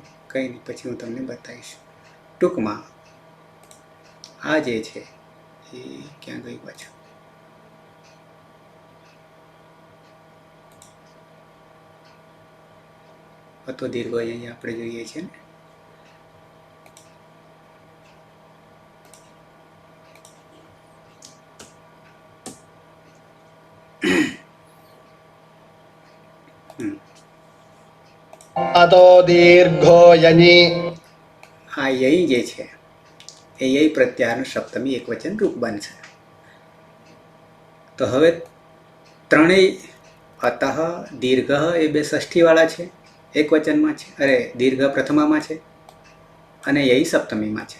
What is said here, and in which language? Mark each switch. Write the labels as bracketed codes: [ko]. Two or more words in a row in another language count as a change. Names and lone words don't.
[gu] કંઈ નહીં, પછી હું તમને બતાવીશ. ટૂંકમાં આ જે છે એ ક્યાં ગઈ પાછું? તો દીર્ઘ અહીંયા આપણે જોઈએ છીએ ને. [sa] अतो दीर्घो यनि [gu] આ યઈ જે છે એ યઈ પ્રત્યાહારનું સપ્તમી એકવચન રૂપ બનશે. તો હવે ત્રણેય [sa] अतः दीर्घ [gu] એ બે ષષ્ઠીવાળા છે, એક વચનમાં છે. અરે દીર્ઘ પ્રથમામાં છે અને યઈ સપ્તમીમાં છે.